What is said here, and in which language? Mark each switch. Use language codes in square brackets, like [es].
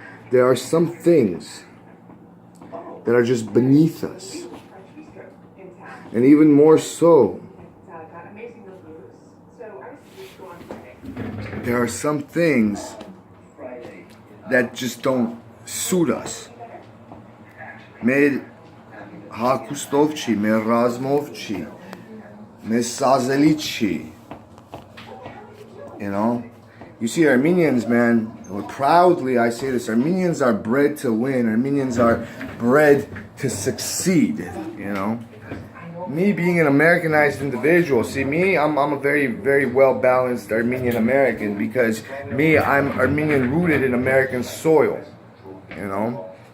[en] There are some things that are just beneath us. And even more so, there are some things that just don't suit us. [hy] Մեր հագուստով չի, մեր ռազմով չի, մեր սազելի չի. [en] You know? You see, Armenians, man, proudly I say this, Armenians are bred to win. Armenians are bred to succeed, you know? Me being an Americanized individual, see me, I'm a very, very well-balanced Armenian American, because me, I'm Armenian rooted in American soil, you know?